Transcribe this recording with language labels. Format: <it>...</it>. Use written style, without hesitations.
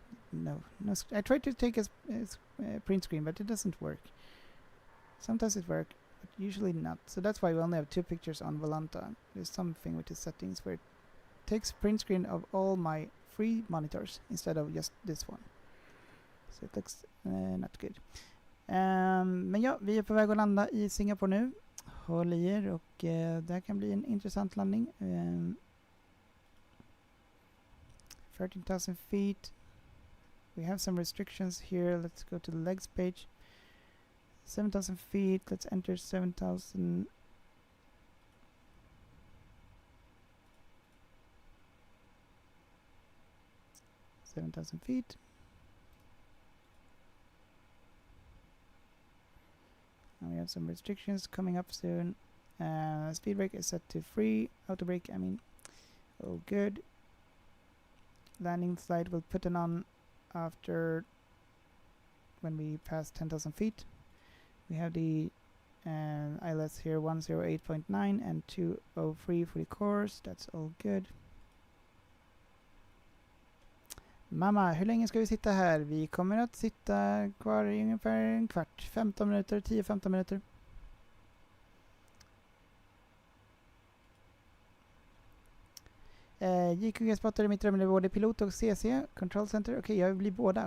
<en>No, I tried to take a print screen, but it doesn't work. Sometimes it works, but usually not. So that's why we only have 2 pictures on Volanta. There's something with the settings where it takes print screen of all my 3 monitors instead of just this one. So it looks not good.</en> <sv>Men ja, vi är på väg att landa i Singapore nu. Håll i er och det här kan bli en intressant landning.</sv> <en>13,000 feet. We have some restrictions here. Let's go to the legs page. 7,000 feet. Let's enter 7,000. Feet. And we have some restrictions coming up soon. Speed brake is set to 3. Auto brake, I mean, all good. Landing slide will put it on after when we pass 10,000 feet. We have the ILS here 108.9 and 203 for the course. That's all good.</en> <sv>Mamma, hur länge ska vi sitta här? Vi kommer att sitta kvar i ungefär en kvart, 15 minuter, 10-15 minuter. JQG spottade mitt dröm, både pilot och CC, control center. Okej, jag blir båda.</sv>